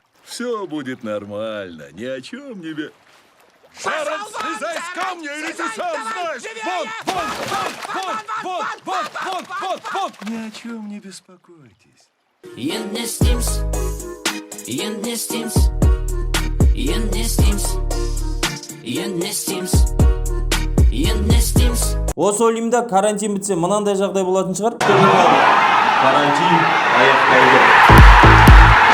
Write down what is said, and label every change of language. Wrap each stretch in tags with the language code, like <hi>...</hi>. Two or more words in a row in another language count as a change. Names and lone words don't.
<ru>Все будет нормально, ни о чем не бе... Шаром слезай с камня, или ты сам знаешь! Вон! Ни о чем не беспокойтесь.</ru> <kk>Осы ойлаймда карантин бітсе мынандай жағдай болатын шығар. Карантин аяқталды.</kk>